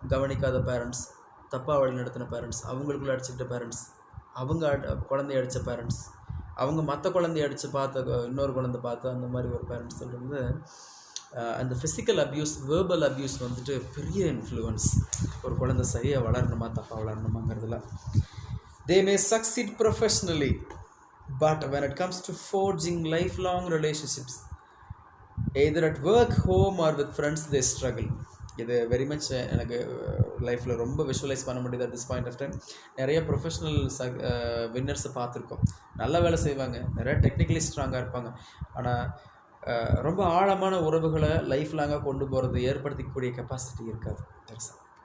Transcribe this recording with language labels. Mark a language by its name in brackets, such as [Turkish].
[Tamil] கவனிக்காத parents, தப்பாக வழி நடத்தின பேரண்ட்ஸ், அவங்களுக்குள்ளே அடிச்சுக்கிட்ட பேரண்ட்ஸ், அவங்க குழந்தைய அடித்த பேரண்ட்ஸ், அவங்க மற்ற குழந்தைய அடித்து பார்த்த இன்னொரு குழந்தை பார்த்து அந்த மாதிரி ஒரு பேரண்ட்ஸ் இருந்து அந்த ஃபிசிக்கல் அப்யூஸ், வேர்பல் அப்யூஸ் வந்துட்டு பெரிய இன்ஃப்ளூயன்ஸ். ஒரு குழந்தை சரியாக வளரணுமா தப்பாக வளரணுமாங்கிறதுல. [English] They may succeed professionally, but when it comes to forging lifelong relationships either at work, home or with friends, they struggle. [Tamil] இது வெரி மச் எனக்கு லைஃப்பில் ரொம்ப விஷுவலைஸ் பண்ண முடியுது [English] At this point of time. [Tamil] நிறைய ப்ரொஃபஷ்னல் வின்னர்ஸை பார்த்துருக்கோம். நல்ல வேலை செய்வாங்க, நிறைய டெக்னிக்கலி ஸ்ட்ராங்காக இருப்பாங்க. ஆனால் ரொம்ப ஆழமான உறவுகளை லைஃப் லாங்காக கொண்டு போகிறது, ஏற்படுத்திக்கக்கூடிய கெப்பாசிட்டி இருக்காது பெருசாக.